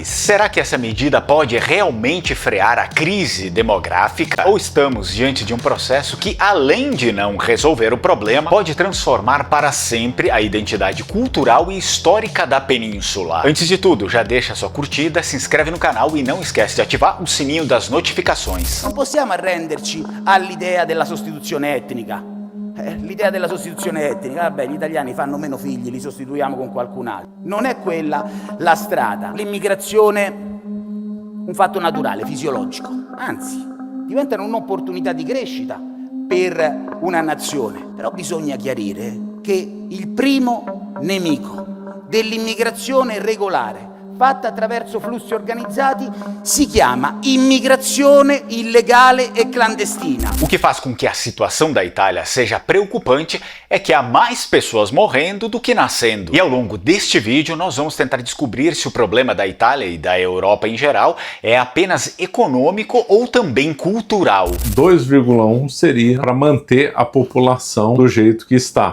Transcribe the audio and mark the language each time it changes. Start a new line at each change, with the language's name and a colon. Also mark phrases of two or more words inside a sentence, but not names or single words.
Portuguese: Será que essa medida pode realmente frear a crise demográfica? Ou estamos diante de um processo que, além de não resolver o problema, pode transformar para sempre a identidade cultural e histórica da península? Antes de tudo, já deixa sua curtida, se inscreve no canal e não esquece de ativar o sininho das notificações.
Italian: Non possiamo arrenderci all'idea della sostituzione etnica. L'idea della sostituzione etnica, vabbè, gli italiani fanno meno figli, li sostituiamo con qualcun altro. Non è quella la strada. L'immigrazione un fatto naturale, fisiologico, anzi, diventano un'opportunità di crescita per una nazione. Però bisogna chiarire che il primo nemico dell'immigrazione regolare fatta attraverso flussi organizzati si chiama immigrazione illegale e clandestina.
Portuguese: O que faz com que a situação da Itália seja preocupante é que há mais pessoas morrendo do que nascendo. E ao longo deste vídeo nós vamos tentar descobrir se o problema da Itália e da Europa em geral é apenas econômico ou também cultural. 2,1 seria para manter a população do jeito que está.